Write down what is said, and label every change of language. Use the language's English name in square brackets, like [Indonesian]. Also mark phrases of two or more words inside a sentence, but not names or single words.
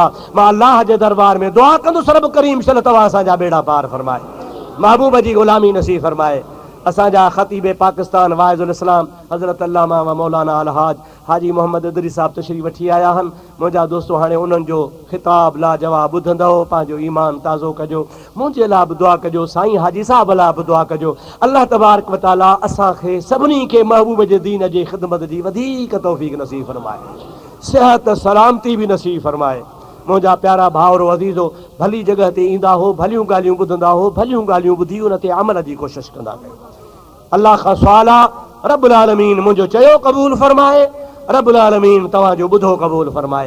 [Sindhi] मां अल्लाह जे दरबार में दुआ कंदुसि, रब करीम शन तव्हां असांजा बेड़ा पार फरमाए, महबूब जी ग़ुलामी नसीब फरमाए। असांजा ख़तीब पाकिस्तान वाइज़ुल इस्लाम हज़रत अल्लामा व मौलाना अलहाज हाजी मोहम्मद इदरी साहब तशरीफ़ वठी आया आहिनि। मुंहिंजा दोस्तो हाणे उन्हनि जो ख़िताब लाजवाब ॿुधंदव, पंहिंजो ईमान ताज़ो कजो, मुंहिंजे लाइ बि दुआ कजो, साईं हाजी साहब लाइ बि दुआ कजो। अल्लाह तबारक व तआला असांखे सभिनी खे महबूब जे दीन जे ख़िदमत जी वधीक तौफ़ीक़ नसीब फरमाए, सिहत सलामती बि नसीब फरमाए। मुंहिंजा प्यारा भाउरो अज़ीज़ो, भली जॻह ते ईंदा हो, भलियूं ॻाल्हियूं ॿुधंदा हो, भलियूं ॻाल्हियूं ॿुधी उन ते अमल जी कोशिशि कंदा कयो। अल्लाह खां सुवाल आहे, रब्बुल आलमीन मुंहिंजो चयो क़बूल फरमाए, रब्बुल आलमीन तव्हांजो ॿुधो क़बूल फरमाए।